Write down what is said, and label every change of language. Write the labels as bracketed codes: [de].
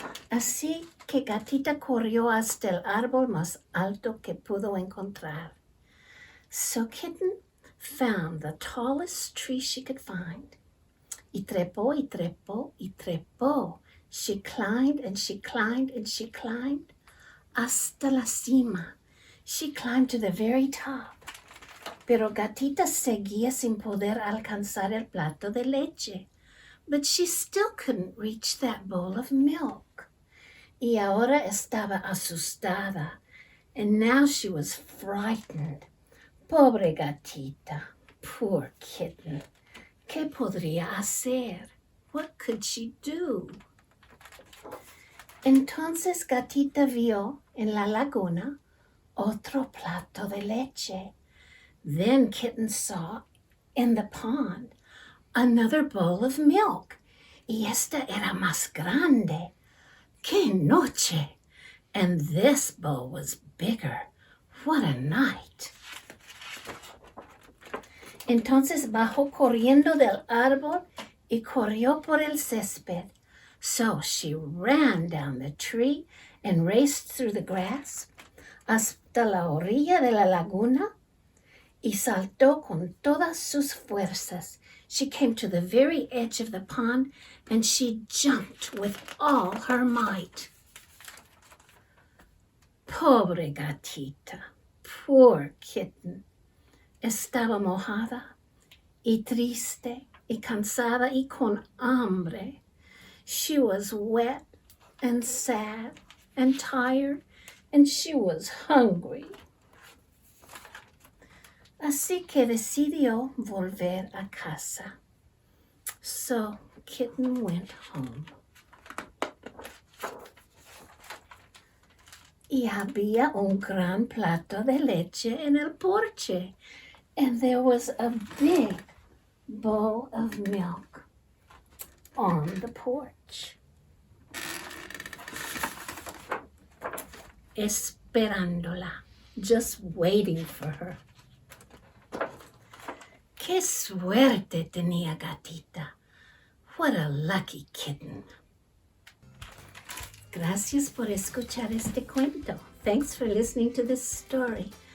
[es] Así que gatita corrió hasta el árbol más alto que pudo encontrar. [en] So Kitten found the tallest tree she could find. [es] Y trepó, y trepó, y trepó. [en] She climbed, and she climbed, and she climbed. [es] Hasta la cima. [en] She climbed to the very top. [es] Pero gatita seguía sin poder alcanzar el plato de leche. [en] But she still couldn't reach that bowl of milk. [es] Y ahora estaba asustada. [en] And now she was frightened. [es] Pobre gatita. [en] Poor Kitten. [es] ¿Qué podría hacer? [en] What could she do? [es] Entonces gatita vio en la laguna otro plato de leche. [en] Then Kitten saw in the pond another bowl of milk. [es] Y esta era más grande. ¡Qué noche! [en] And this bowl was bigger. What a night! [es] Entonces bajó corriendo del árbol y corrió por el césped. [en] So she ran down the tree and raced through the grass [es] hasta la orilla de la laguna y saltó con todas sus fuerzas. [en] She came to the very edge of the pond and she jumped with all her might. [es] Pobre gatita, [en] poor kitten. [es] Estaba mojada y triste y cansada y con hambre. [en] She was wet and sad and tired, and she was hungry. [es] Así que decidió volver a casa. [en] So Kitten went home. [es] Y había un gran plato de leche en el porche, [en] and there was a big bowl of milk on the porch. [es] Esperándola, [en] just waiting for her. [es] ¡Qué suerte tenía gatita! [en] What a lucky kitten. [es] Gracias por escuchar este cuento. [en] Thanks for listening to this story.